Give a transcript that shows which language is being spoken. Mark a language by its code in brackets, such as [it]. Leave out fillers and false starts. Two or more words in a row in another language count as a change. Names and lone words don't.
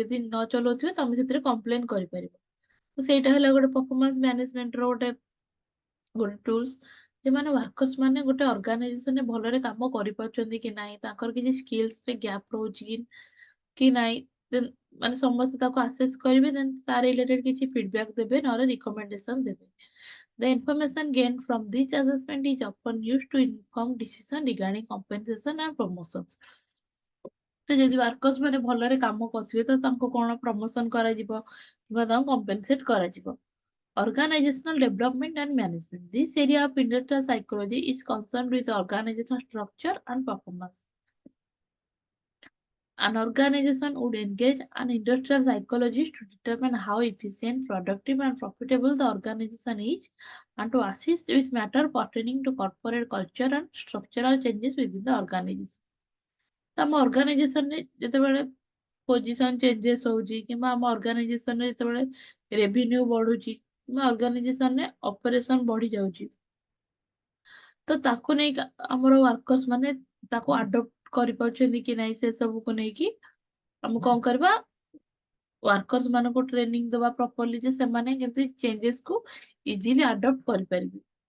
[or] ଯଦି ନ ଚଲାଉଥିବେ ତମେ ସେଥିରେ କମ୍ପ୍ଲେନ କରିପାରିବ। ତ ସେଇଟା ହେଲା ଗୋଟେ [en] performance management [or] ର ଗୋଟେ ଟୁଲ୍ସ। ସେମାନେ ୱାର୍କର୍ସ ମାନେ ଗୋଟେ ଅର୍ଗାନାଇଜେସନରେ ଭଲରେ କାମ କରିପାରୁଛନ୍ତି କି ନାହିଁ, ତାଙ୍କର କିଛି ସ୍କିଲ୍ସ ରେ ଗ୍ୟାପ୍ ରହୁଛି କି ନାହିଁ, ଦେନ୍ ମାନେ ସମସ୍ତେ ତାକୁ ଆସେସ୍ କରିବେ, ଦେନ୍ ତାର ରିଲେଟେଡ୍ କିଛି ଫିଡବ୍ୟାକ୍ ଦେବେ, ନହେଲେ ରିକମେଣ୍ଡେସନ ଦେବେ। [en] The information gained from this assessment is often used to inform decision regarding compensation and promotions. [or] ତ ଯଦି ୱାର୍କର୍ସ ମାନେ ଭଲରେ କାମ କରୁଥିବେ ତ ତାଙ୍କୁ କଣ ପ୍ରମୋସନ କରାଯିବ କିମ୍ବା ତାଙ୍କୁ କମ୍ପେନସେଟ୍ କରାଯିବ। [en] Organizational development and management. This area of industrial psychology is concerned with organizational structure and performance. An organization would engage an industrial psychologist to determine how efficient, productive, and profitable the organization is, and to assist with matters pertaining to corporate culture and structural changes within the organization. [or] ତ ଆମ ଅର୍ଗାନାଇଜେସନରେ ଯେତେବେଳେ [en] position changes [or] ହଉଛି କିମ୍ବା ଆମ ଅର୍ଗାନାଇଜେସନରେ ଯେତେବେଳେ ରେଭିନ୍ୟୁ ବଢୁଛି କିମ୍ବା ଅର୍ଗାନାଇଜେସନରେ ଅପରେସନ ବଢି ଯାଉଛି, ତ ତାକୁ ନେଇ ଆମର ୱାର୍କର୍ସ ମାନେ ତାକୁ ଆଡପ୍ଟ କରିପାରୁଛନ୍ତି କି ନାହିଁ, ସେ ସବୁକୁ ନେଇକି ଆମେ କଣ କରିବା, ୱାର୍କର୍ସ ମାନଙ୍କୁ ଟ୍ରେନିଂ ଦେବା ପ୍ରପରଲି ଯେ ସେମାନେ କେମିତି ଚେଞ୍ଜେସ୍ କୁ [en] easily adapt [or] କରିପାରିବେ।